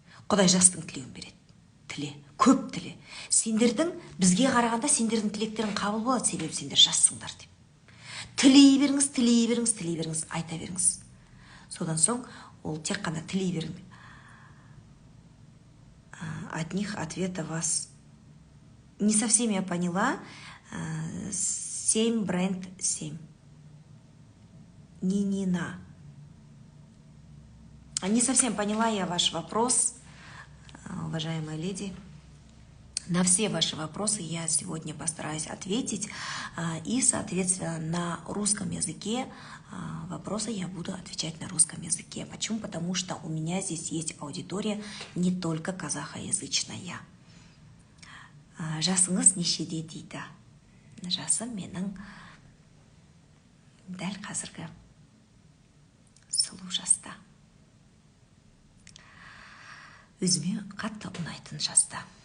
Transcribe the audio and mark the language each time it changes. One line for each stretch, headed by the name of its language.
Kazakh: Құдай жастың тілеуін береді. Тіле, көп тіле. Сендердің, бізге қарағанда сендердің тілектерің қабыл болады, себебі сендер жассыңдар деп. Тілей беріңіз, айта беріңіз. Содан соң, ол тек қана тілей беріңіз.
Russian: Одних ответа вас не совсем я поняла. 7 бренд 7. Нинина. Не совсем поняла я ваш вопрос, уважаемая леди. На все ваши вопросы я сегодня постараюсь ответить. И, соответственно, на русском языке вопросы я буду отвечать на русском языке. Почему? Потому что у меня здесь есть аудитория не только казахоязычная.
Kazakh: Жасыңыз нешеде дейді? Жасым менің дәл қазіргі сұлу жаста. Өзіме қатты ұнайтын жаста.